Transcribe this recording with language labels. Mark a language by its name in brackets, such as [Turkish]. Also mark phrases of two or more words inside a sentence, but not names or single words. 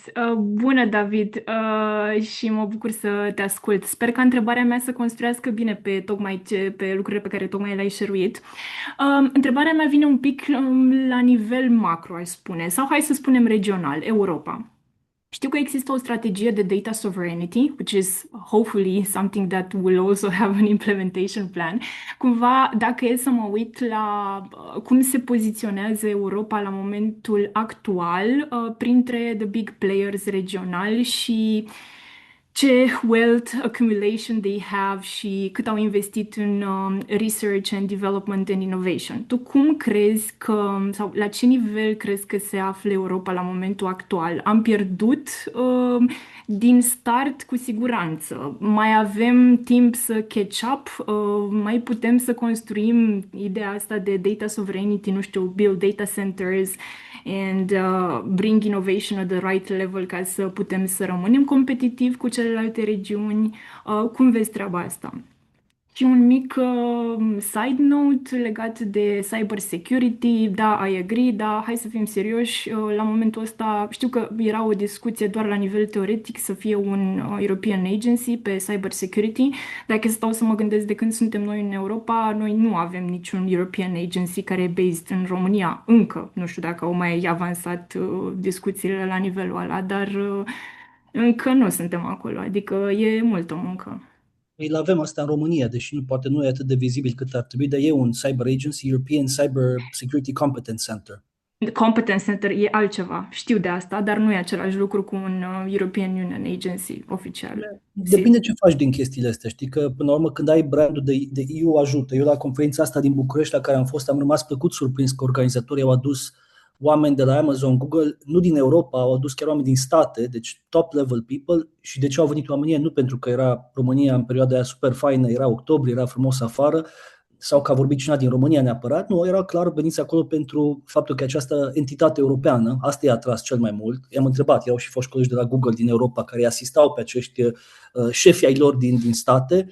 [Romanian] Bună, David, și mă bucur să te ascult. Sper ca întrebarea mea să construiască bine pe lucrurile pe care tocmai le-ai share-uit. Întrebarea mea vine un pic la nivel macro, aș spune, sau hai să spunem regional, Europa. Știu că există o strategie de [English] data sovereignty, which is hopefully something that will also have an implementation plan. [Romanian] Cumva, dacă e să mă uit la cum se poziționează Europa la momentul actual printre [English] the big players [Romanian] regionali și ce [English] wealth accumulation they have [Romanian] și cât au investit în [English] research and development and innovation. [Romanian] Tu cum crezi că, sau la ce nivel crezi că se află Europa la momentul actual? Am pierdut din start cu siguranță. Mai avem timp să [English] catch up? [Romanian] Mai putem să construim ideea asta de [English] data sovereignty, [Romanian] nu știu, [English] build data centers and bring innovation at the right level [Romanian] ca să putem să rămânem competitivi cu celelalte regiuni. Cum vezi treaba asta? Și un mic [English] side note [Romanian] legat de [English] cyber security. Da, I agree, [Romanian] dar hai să fim serioși. La momentul ăsta știu că era o discuție doar la nivel teoretic să fie un [English] European Agency [Romanian] pe [English] cyber security. [Romanian] Dacă stau să mă gândesc de când suntem noi în Europa, noi nu avem niciun [English] European Agency [Romanian] care e based în România încă. Nu știu dacă au mai avansat discuțiile la nivelul ăla, dar încă nu suntem acolo, adică e multă muncă. Îl avem asta în România, deși poate nu e atât de vizibil cât ar trebui, dar e un [English] Cyber Agency, [Romanian] European Cyber Security Competence Center. Competence Center e altceva, știu de asta, dar nu e același lucru cu un [English] European Union Agency [Romanian] oficial. Depinde ce faci din chestiile astea, știi că până la urmă când ai brandul de EU ajută. Eu la conferința asta din București la care am fost am rămas plăcut surprins că organizatorii au adus oameni de la Amazon, Google, nu din Europa, au adus chiar oameni din state, deci [English] top level people. [Romanian] Și de ce au venit oamenii? Nu pentru că era România în perioada aia super faină, era octombrie, era frumos afară, sau că a vorbit cineva din România neapărat. Nu, era clar veniți acolo pentru faptul că această entitate europeană, asta i-a atras cel mai mult. I-am întrebat, erau și foști colegi de la Google din Europa care îi asistau pe acești șefi ai lor din state.